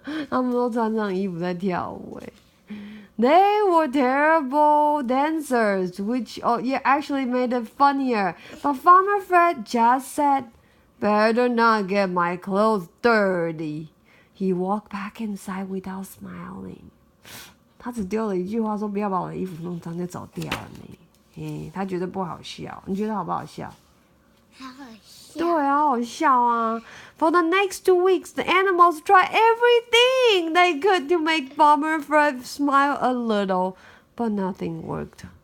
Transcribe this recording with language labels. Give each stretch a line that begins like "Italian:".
Chinese: 他们都穿上衣服在跳舞诶。
English: They were terrible dancers, which actually made it funnier. But Farmer Fred just said,Better not get my clothes dirty. He walked back inside without smiling.
Chinese: 他只丢了一句话说不要把我的衣服弄脏就走掉了呢。他觉得不好笑，你觉得好不好笑？好好笑。对啊，好好笑啊。
English: For the next 2 weeks, the animals tried everything they could to make Farmer Fred smile a little, but nothing worked.